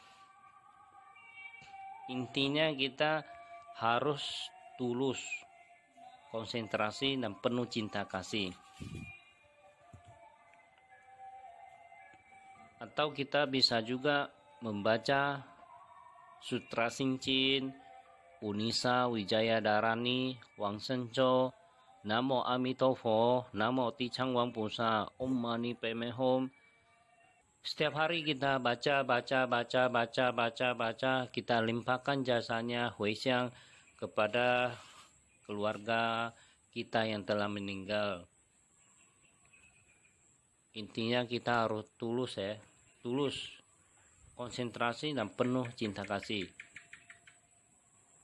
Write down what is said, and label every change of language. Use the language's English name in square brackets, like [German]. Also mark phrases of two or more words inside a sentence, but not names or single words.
[Indonesian] Intinya kita harus tulus, konsentrasi, dan penuh cinta kasih. Atau kita bisa juga membaca Sutra Sincin, Unisa Wijaya Dharani, Wang Senco, Namo Amitofo, Namo Tichang Wang Pusa, Om Mani Padme Hum. Setiap hari kita baca, kita limpahkan jasanya Huixiang kepada keluarga kita yang telah meninggal. Intinya kita harus tulus ya, tulus, konsentrasi, dan penuh cinta kasih.